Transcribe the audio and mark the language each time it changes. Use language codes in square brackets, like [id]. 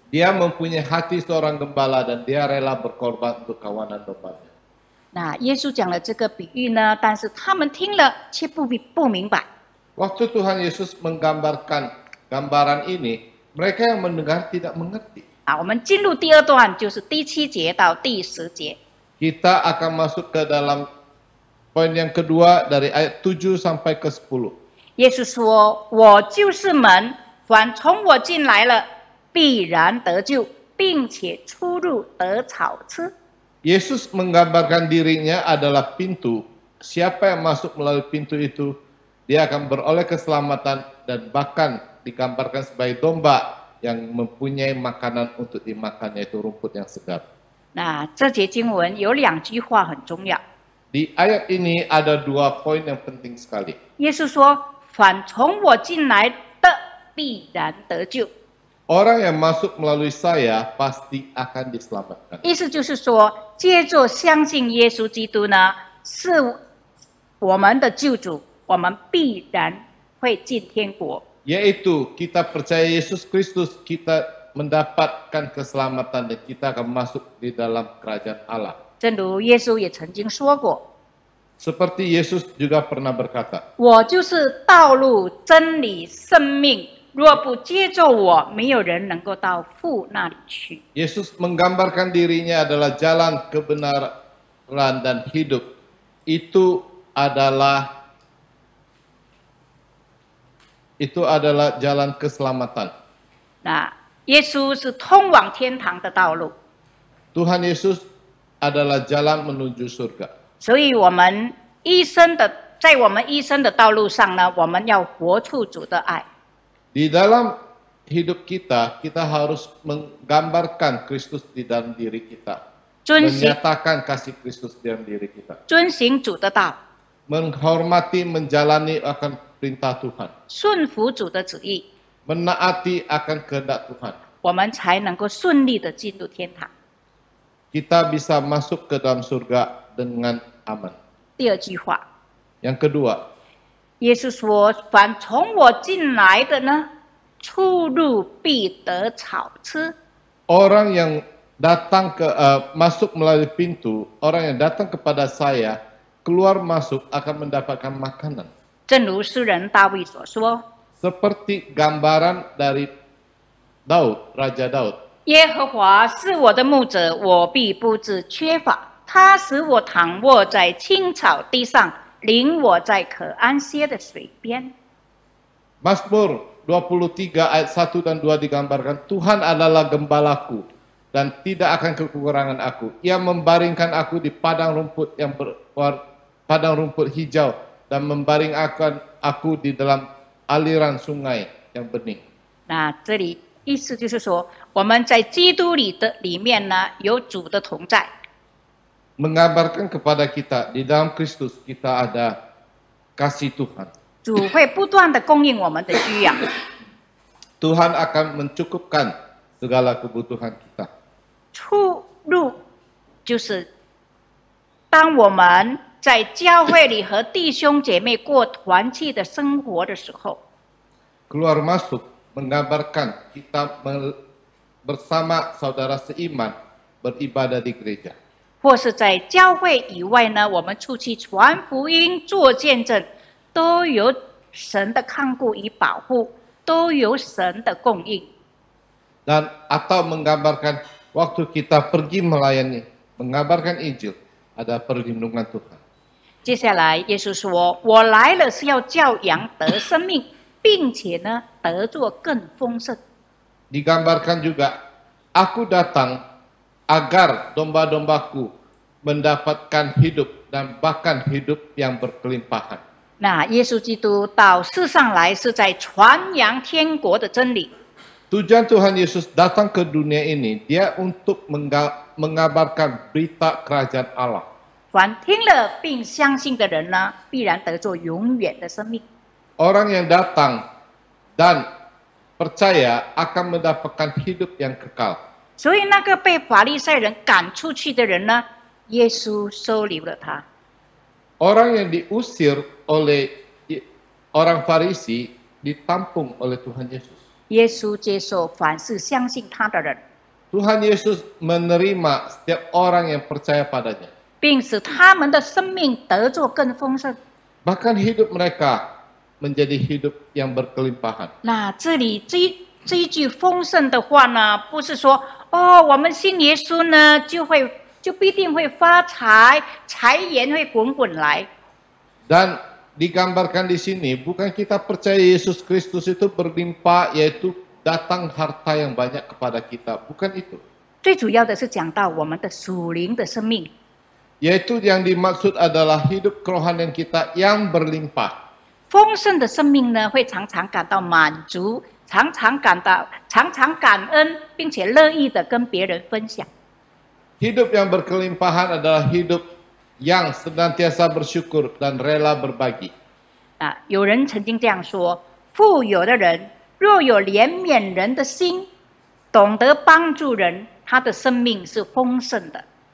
[id] Dia mempunyai hati seorang gembala dan dia rela berkorban untuk kawanan dombanya. [zh] 那耶稣讲了这个比喻呢，但是他们听了却不明白。 [id] Waktu Tuhan Yesus menggambarkan gambaran ini, mereka yang mendengar tidak mengerti. [zh] 我们进入第二段，就是第7节到第10节。 [id] Kita akan masuk ke dalam poin yang kedua dari ayat 7 sampai ke 10. [zh] 耶稣说：“我就是门，凡从我进来了，必然得救，并且出入得草吃。” [id] Yesus menggambarkan dirinya adalah pintu. Siapa yang masuk melalui pintu itu, dia akan beroleh keselamatan dan bahkan digambarkan sebagai domba yang mempunyai makanan untuk dimakan, yaitu rumput yang segar. [zh] 那这节经文有2句话很重要。 [id] Di ayat ini ada 2 poin yang penting sekali. [zh] 耶稣说：“凡从我进来的，必然得救。” [id] Orang yang masuk melalui saya pasti akan diselamatkan. [zh] 意思就是说，借着相信耶稣基督呢，是我们的救主，我们必然会进天国。 [id] Yaitu kita percaya Yesus Kristus, kita mendapatkan keselamatan dan kita akan masuk di dalam kerajaan Allah. [zh] 正如耶稣也曾经说过 [id] Seperti Yesus juga pernah berkata,：“ [zh] 我就是道路、真理、生命，若不接着我，没有人能够到父那里去。” [id] Yesus menggambarkan dirinya adalah jalan kebenaran dan hidup. Itu adalah jalan keselamatan. [zh] 那耶稣是通往天堂的道路， [id] Tuhan Yesus adalah jalan menuju surga. [zh] 所以我们在我们一生的道路上呢，我们要活出主的爱。 [id] Di dalam hidup kita, kita harus menggambarkan Kristus di dalam diri kita. [zh] 遵行 [id] Menyatakan kasih Kristus di dalam diri kita. [zh] 遵行主的道， [id] Menghormati, menjalani akan perintah Tuhan. [zh] 顺服主的旨意， [id] Menaati akan kehendak Tuhan. [zh] 我们才能够顺利的进入天堂。 [id] Kita bisa masuk ke dalam surga dengan aman. [zh] 第二句话， [id] Yang kedua, [zh] 耶稣说：“凡从我进来的呢，出入必得草吃。 [id] orang yang datang masuk melalui pintu, orang yang datang kepada saya, keluar masuk akan mendapatkan makanan. ” [zh] 正如诗人大卫所说 [id] Seperti gambaran dari Daud, Raja Daud.：“ [zh] 耶和华是我的牧者，我必不致缺乏。他使我躺卧在青草地上，领我在可安歇的水边。” [id] Mazmur 23 ayat 1 dan 2 digambarkan, Tuhan adalah gembalaku dan tidak akan kekurangan aku. Ia membaringkan aku di padang rumput padang rumput hijau dan membaringkan aku di dalam aliran sungai yang bening. [zh] 那这里意思就是说，我们在基督里面呢，有主的同在。 [id] Menggambarkan kepada kita di dalam Kristus kita ada kasih Tuhan. [zh] 主会不断的供应我们的需要。 [id] Tuhan akan mencukupkan segala kebutuhan kita. [zh] 出入就是当我们在教会里和弟兄姐妹过团契的生活的时候， [id] Keluar masuk menggambarkan kita bersama saudara seiman beribadah di gereja. [zh] 或是在教会以外呢，我们出去传福音、做见证，都有神的看顾与保护，都有神的供应。 [id] Dan atau menggambarkan waktu kita pergi melayani, mengabarkan Injil, ada perlindungan Tuhan. [zh] 接下来，耶稣说：“我来了是要叫羊得生命，并且呢，得作更丰盛。” [id] Digambarkan juga, aku datang agar domba-dombaku mendapatkan hidup dan bahkan hidup yang berkelimpahan. [zh] 那耶稣基督到世上来是在传扬天国的真理。 [id] Tujuan Tuhan Yesus datang ke dunia ini, dia untuk mengabarkan berita kerajaan Allah. [zh] 凡听了并相信的人呢，必然得作永远的生命。 [id] Orang yang datang dan percaya akan mendapatkan hidup yang kekal. [zh] 所以那个被法利赛人赶出去的人呢，耶稣收留了他。 [id] Orang yang diusir oleh orang Farisi ditampung oleh Tuhan Yesus. [zh] 耶稣接受凡是相信他的人， [id] Tuhan Yesus menerima setiap orang yang percaya padanya. [zh] 并使他们的生命得作更丰盛。 [id] Bahkan hidup mereka menjadi hidup yang berkelimpahan. [zh] 那这里这一句丰盛的话呢，不是说哦，我们信耶稣呢，就必定会发财，财源会滚滚来。 [id] Dan digambarkan di sini bukan kita percaya Yesus Kristus itu berlimpah, yaitu datang harta yang banyak kepada kita. Bukan itu. [zh] 最主要的是讲到我们的属灵的生命， [id] Yaitu yang dimaksud adalah hidup kerohanian kita yang berlimpah. [zh] 丰盛的生命呢，会常常感到满足，常常感恩，并且乐意的跟别人分享。 [id] Hidup yang berkelimpahan adalah hidup yang senantiasa bersyukur dan rela berbagi. [zh] 啊，有人曾经这样说：富有的人若有怜悯人的心，懂得帮助人，他的生命是丰盛的。